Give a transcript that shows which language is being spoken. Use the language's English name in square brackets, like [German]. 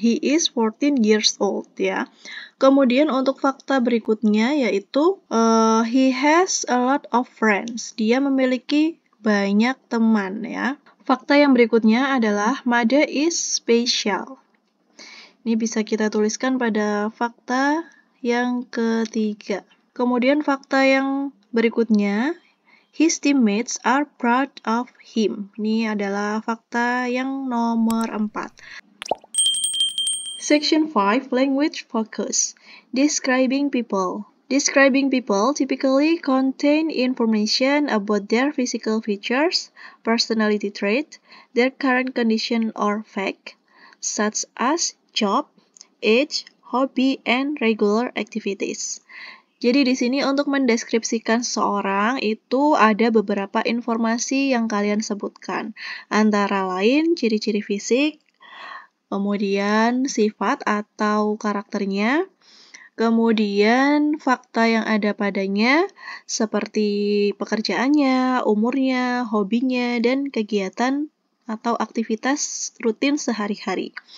[English] He is 14 years old ya. [Indonesian] Kemudian untuk fakta berikutnya yaitu [English] he has a lot of friends. [Indonesian] Dia memiliki banyak teman ya. Fakta yang berikutnya adalah [English] Made is special. [Indonesian] Ini bisa kita tuliskan pada fakta yang ketiga. Kemudian fakta yang berikutnya, [English] his teammates are proud of him. [Indonesian] Ini adalah fakta yang nomor 4. [English] Section 5, Language Focus. Describing people. Describing people typically contain information about their physical features, personality trait, their current condition or fact, such as job, age, hobby, and regular activities. [Indonesian] Jadi di sini untuk mendeskripsikan seseorang itu ada beberapa informasi yang kalian sebutkan. Antara lain ciri-ciri fisik, kemudian sifat atau karakternya, kemudian fakta yang ada padanya seperti pekerjaannya, umurnya, hobinya, dan kegiatan atau aktivitas rutin sehari-hari.